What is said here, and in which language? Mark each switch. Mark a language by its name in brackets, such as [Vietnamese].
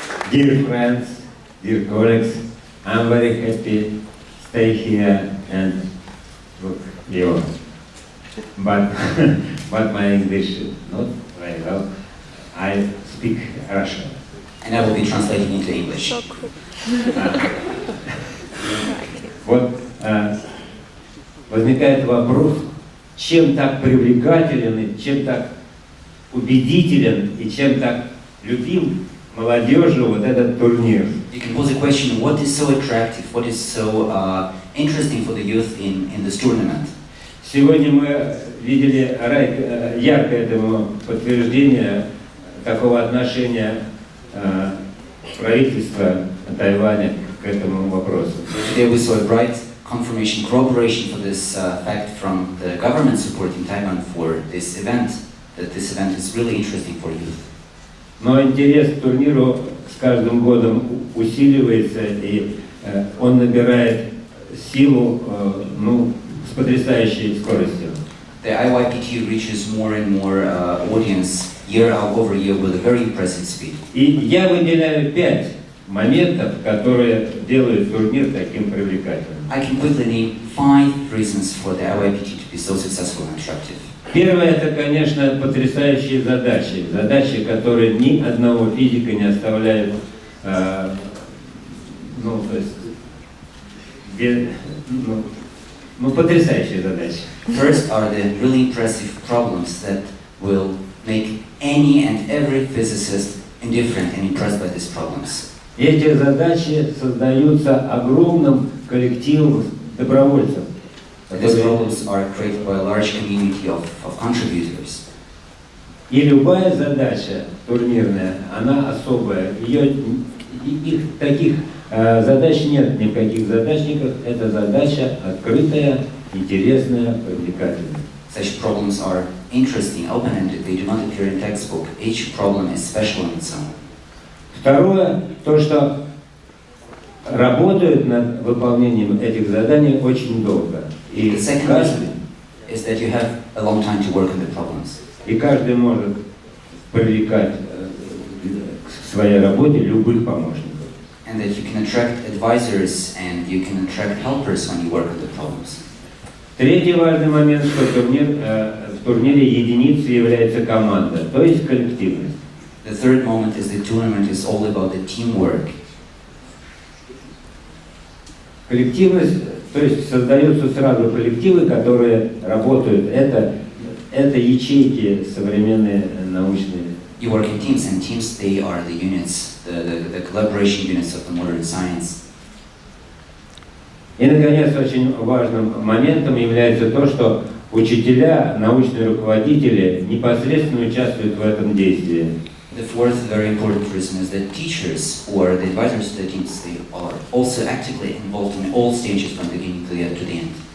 [English] Dear friends, dear colleagues, I'm very happy to stay here and look you. But my English is not very well. I speak Russian. And I will be translating into English. [Russian] Вот возникает вопрос, чем так привлекателен, чем так убедителен и чем так любим молодежи вот этот турнир. [English] You can pose a question, what is so attractive, what is so interesting for the youth in this tournament? [Russian] Сегодня мы видели яркое этому подтверждение такого отношения правительства Тайваня к этому вопросу. [English] Today we saw a bright confirmation, corroboration for this fact from the government supporting Taiwan for this event, that this event is really interesting for youth. [Russian] Но интерес к турниру с каждым годом усиливается, и он набирает силу с потрясающей скоростью. [English] The IYPT reaches more and more audience year over year with a very impressive speed. [Russian] И я выделяю 5 моментов, которые делают турнир таким привлекательным. [English] I can quickly name 5 reasons for the IYPT to be so successful and attractive. [Russian] Первое, это, конечно, потрясающие задачи. Задачи, которые ни одного физика не оставляют, потрясающие задачи. [English] First are the really impressive problems that will make any and every physicist indifferent and impressed by these problems. [Russian] Эти задачи создаются огромным коллективом добровольцев. [English] These problems are created by a large community of contributors. [Russian] И любая задача турнирная, она особая. Их таких задач нет ни в каких задачниках. Это задача открытая, интересная, привлекательная. [English] Such problems are interesting, open-ended. They do not appear in textbook. Each problem is special in its own. [Russian] Второе, то, что работают над выполнением этих заданий очень долго. И [English] The second reason is that you have a long time to work on the problems. [Russian] И каждый может привлекать к своей работе любых помощников. [English] And that you can attract advisors and you can attract helpers when you work on the problems. [Russian] Третий важный момент, что в турнире единицей является команда, то есть коллективность. [English] The third moment is the tournament is all about the teamwork. [Russian] Коллективность, то есть создаются сразу коллективы, которые работают. Это ячейки современные научные. [English] You work in teams, and teams, they are the units, the collaboration units of the modern science. [Russian] И, наконец, очень важным моментом является то, что учителя, научные руководители непосредственно участвуют в этом действии. [English] The fourth very important reason is that teachers or the advisors to the teams, they are also actively involved in all stages from the beginning to the end.